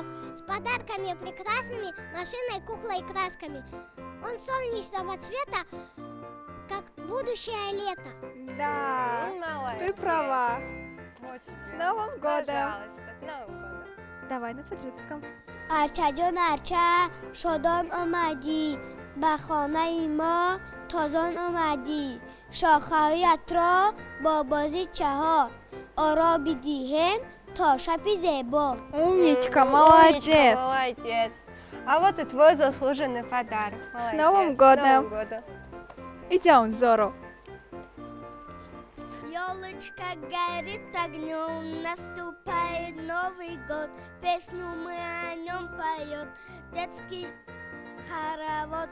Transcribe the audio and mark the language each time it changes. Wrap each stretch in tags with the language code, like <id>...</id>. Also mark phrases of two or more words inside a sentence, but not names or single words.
<ru>С подарками прекрасными, машиной, куклой и красками. Он солнечного цвета, как будущее лето. Да, Молодец. ты права. Вот С тебе. Новым годом. Пожалуйста, с Новым годом. Давай на таджикском.</ru> <tg>арча ҷон арча шодон омадӣ ба хонаи мо тозон омадӣ шохаҳои атро бо бозичаҳо ороби диҳем то шаби зебо.</tg> <ru>Умничка, Умничка, молодец. молодец. А вот и твой заслуженный подарок. Молодец. Новым С годом. Новым годом. Идем, Зору. Ёлочка горит огнем, наступает Новый год, песню мы о нем поет детский хоровод.</ru>